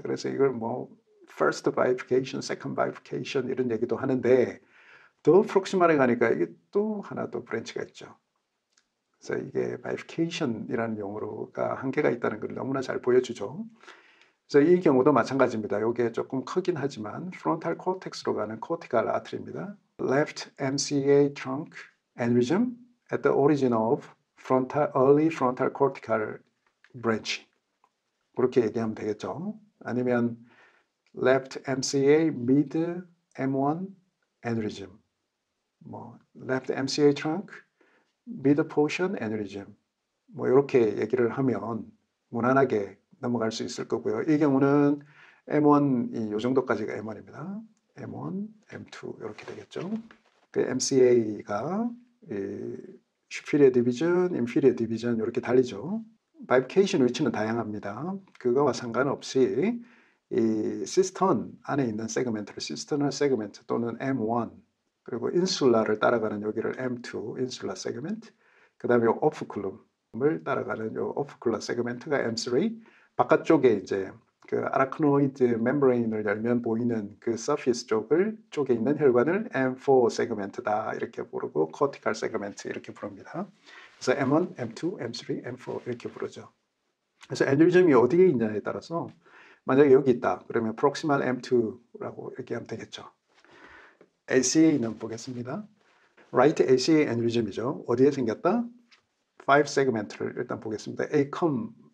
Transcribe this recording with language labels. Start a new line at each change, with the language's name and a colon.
Korean: 그래서 이걸 뭐 first bifurcation, second bifurcation 이런 얘기도 하는데 더 프록시말에 가니까 이게 또 하나 또 브랜치가 있죠. 그래서 이게 bifurcation이라는 용어가 한계가 있다는 걸 너무나 잘 보여주죠. 그래서 이 경우도 마찬가지입니다. 이게 조금 크긴 하지만 frontal cortex로 가는 cortical artery입니다.
English: Left MCA trunk aneurysm at the origin of early frontal cortical branch.
Korean: 그렇게 얘기하면 되겠죠.
English: 아니면 left MCA mid M1 aneurysm. 뭐 left MCA trunk mid portion aneurysm.
Korean: 뭐 이렇게 얘기를 하면 무난하게 넘어갈 수 있을 거고요. 이 경우는 M1이 요 정도까지가 M1입니다. M1, M2 이렇게 되겠죠. 그 MCA가 superior division, inferior division 이렇게 달리죠. bifurcation 위치는 다양합니다. 그거와 상관없이 이 시스턴 안에 있는 세그멘트를 시스터널 세그멘트 또는 M1 그리고 인슐라를 따라가는 여기를 M2 인슐라 세그멘트 그 다음에 오프쿨럼을 따라가는 요 오프쿨라 세그멘트가 M3 바깥쪽에 이제 그 아라크노이드 멤브레인을 열면 보이는 그 서피스 쪽에 있는 혈관을 M4 세그멘트다 이렇게 부르고 코티칼 세그멘트 이렇게 부릅니다. 그래서 M1, M2, M3, M4 이렇게 부르죠. 그래서 애뉴리즘이 어디에 있냐에 따라서 만약에 여기 있다 그러면 프록시말 M2라고 얘기하면 되겠죠. ACA는 보겠습니다. Right ACA 애뉴리즘이죠. 어디에 생겼다? 5 세그멘트를 일단 보겠습니다. ACOM